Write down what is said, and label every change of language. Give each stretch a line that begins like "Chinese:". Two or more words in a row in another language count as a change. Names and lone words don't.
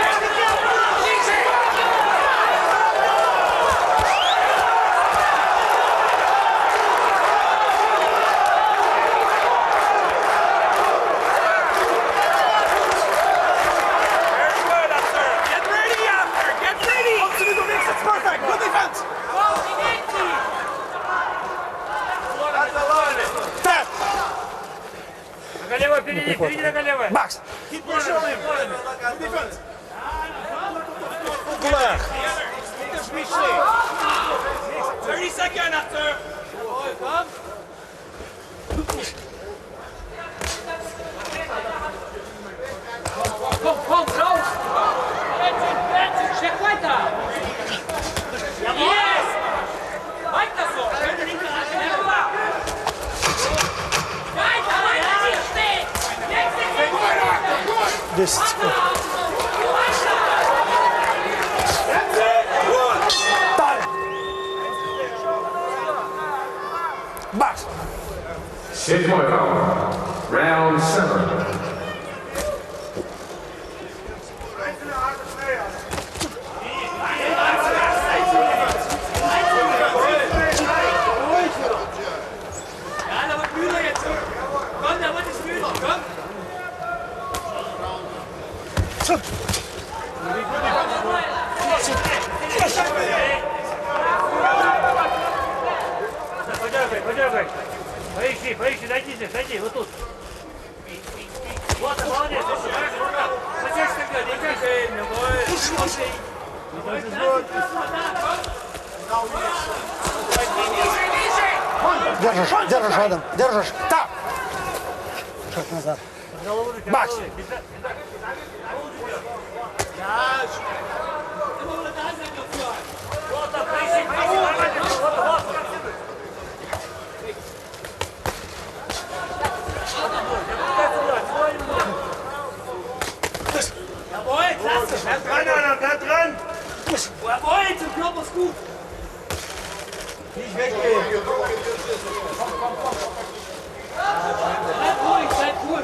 English: Easy. Very good, Artur. Get ready, Artur. Get ready. Absolute mix, it's perfect. Good defense. That's a lot of it.
Russian: Так. Нога левая, впереди, впереди нога левая. Бакс.
English: Keep pressure on him. Good defense.
Russian: Кулак.
English: 30 seconds, Artur.
German: Komm, raus! Steck weiter! Yes! Weiter so! Weiter, weiter, hier steht! Jetzt!
Russian: 10 секунд. Так. Бакс. 7-й раунд.
English: Round 7.
German: Ja, da wird müde jetzt! Komm, da wird es müde! Komm!
Russian: Подергай, подергай. Поищи, поищи, зайди, вот тут. Вот, молодец, дальше, вот так. Зачем тогда, Держишь, держишь, Адам. Держишь. Так. Шаг назад. Бакс. Вот так, поищи, нормально, вот.
German: Jawohl, klasse! Bleib dran! Jawohl, zum Körper ist gut! Bleib ruhig, bleib cool!